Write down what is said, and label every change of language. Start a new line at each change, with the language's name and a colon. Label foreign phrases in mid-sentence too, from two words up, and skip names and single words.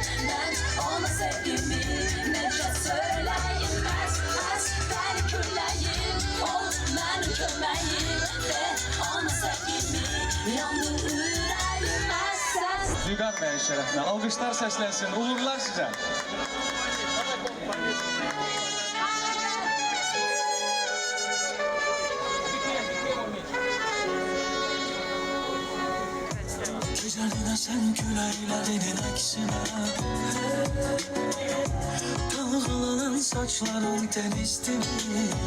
Azerbaijani: Mən ona sevgimi necə söyləyim. Əs, dəli külləyim, ol mənim köməyim. De, ona sevgimi, yandır ürəyim. Əs, Vüqar bəyin şərəfinə alqışlar səslənsin, uğurlar sizə.
Turkish: Güzeline sen gülerlerin aksine Dalgalanan saçların temizdi mi?